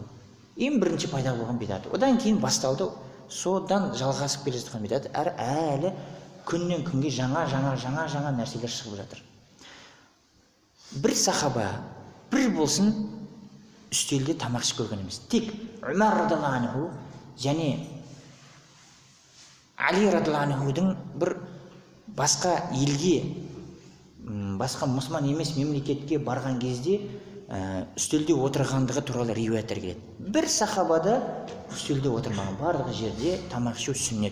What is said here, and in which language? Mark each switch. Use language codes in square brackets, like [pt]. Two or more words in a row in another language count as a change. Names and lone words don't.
[kk] Ең бірінші пайда болған бидағат. Одан кейін басталды, содан жалғасып келе жатқан бидағат. Әлі күннен күнге жаңа нәрселер шығып жатыр. Бір сахаба, бір болсын үстелде тамақ ішіп көрген емес. Тек Умар [ar] رضي الله عنه [kk] және Али радиаллаху анхудың бір басқа елге, басқа мұсылман емес мемлекетке барған кезде үстелде отырғандығы туралы риуаяттар келеді. Бір сахабада үстелде отырмаған, барлығы жерде тамақ ішу сүннет.